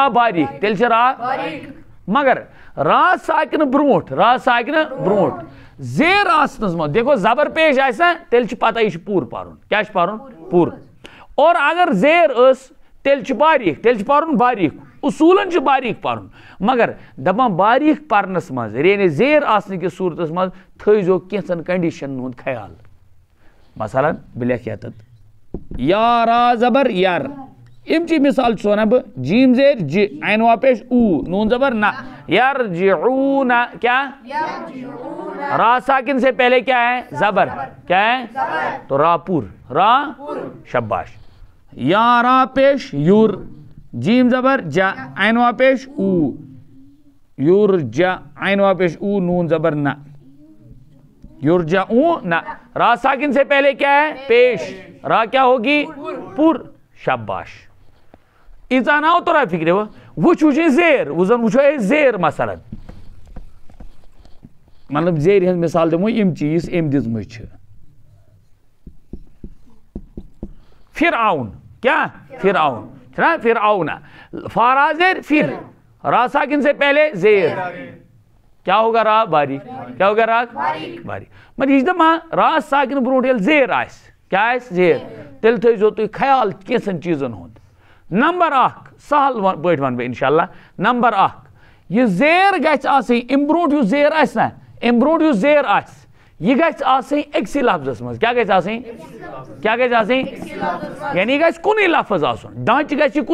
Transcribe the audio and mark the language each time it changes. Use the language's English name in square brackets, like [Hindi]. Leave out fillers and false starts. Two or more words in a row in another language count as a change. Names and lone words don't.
[Kashmiri] باریک مگر را ساکنہٕ برونٛٹھ زیر آسنس منٛز دیکھو زبر پیش آسہِ نا تیٚلہِ چھِ پتہ یہِ چھُ پوٗرٕ پرُن کیٛاہ چھُ پرُن پوٗرٕ اور اگر زیر ٲس تیٚلہِ چھُ پرُن باریک اصوٗلن چھُ باریک پرُن مگر دپان باریک پرنس منٛز یعنی زیر آسنہٕ کِس صوٗرتس منٛز تھٲیزیو کینٛژن کنڈیشنن ہُنٛد خیال مثلاً بہٕ لیکھٕ یتتھ یا را زبر یار امچی مثال چھُس ونان بہٕ جیم زیر جِ عین وا پیش او نون زبر نہ یرجعون [Urdu] کیا را ساکن سے پہلے کیا ہے زبر کیا ہے تو را پور [Kashmiri] شاباش یا را پیش یور جیم زبر جا عین وا پیش او یور جا عین وا پیش او نون زبر نہ [Urdu] یرجعون نہ را ساکن سے پہلے کیا ہے پیش را کیا ہوگی پور شاباش [Kashmiri] ایٖژاہ نہ تورا فکرِ وٕچھو زیر زن وٕچھو أسۍ زیر مثلاً مطلب زیرِ ہٕنٛز مثال دِمو یِم چیٖز أمۍ دِژمٕژ چھِ فرعون کیا فرعون نا فرعون فارا زیر [Urdu] پھر را ساکن سے پہلے زیر کیا ہوگا را باریک کیا ہوگا را باریک [Kashmiri] مگر یہ دپان را ساکن برونٹ یل زیر آس کیا آس زیر تیل تھٲیزیو تُہۍ خیال کینٛژن چیٖزن ہُنٛد نمبر اکھ سہل پٲٹھۍ ونہٕ بہٕ انشاءاللہ نمبر اکھ یہ زیر گژھِ آسٕنۍ امہِ برونٛٹھ یُس زیر آسہِ نا امہِ برونٛٹھ یُس زیر آسہِ یہ گژھِ آسٕنۍ أکسٕے لفظس منٛز کیٛاہ گژھِ آسٕنۍ کیٛاہ گژھِ آسٕنۍ یعنی یہِ گژھِ کُنُے لفظ آسُن ڈانٛچہِ گژھِ یہِ